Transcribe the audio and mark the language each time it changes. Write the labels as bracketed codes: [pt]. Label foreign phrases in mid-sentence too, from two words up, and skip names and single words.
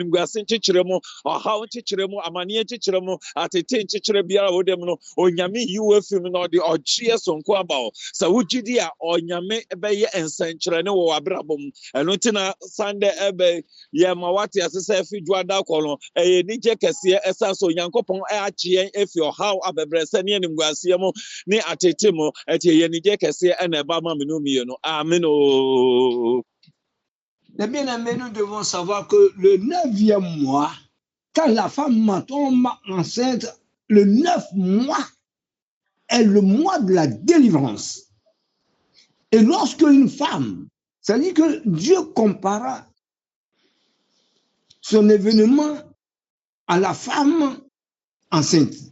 [ak] animguase nkyekyere mu ɔhaw nkyekyere mu amanneɛ nkyekyere mu atete nkyekyere biara a wodam no Onyame yi wo afi mu na ɔde ɔgyeɛ sonko aba wo sɛ wogyidi a Onyame bɛyɛ nsɛnkyerɛnne wɔ w'abrabɔ mu ɛno nti na Sunday ɛbɛ yɛma wate ase sɛ afi dwada kɔ no ɛyɛ nigye kɛseɛ ɛsa so Onyankopɔn agye yɛn afi ɔhaw abɛbrɛsɛ ne animguaseɛ mu ne atete mu ɛte yɛ nigye kɛseɛ ɛna ɛba ma me no mmienu amen o. [fr] Les bien-aimés, nous devons savoir que le 9e mois, quand la femme tombe enceinte, le 9 mois est le mois de la délivrance. Et lorsque une femme, c'est-à-dire que Dieu compara son événement à la femme enceinte.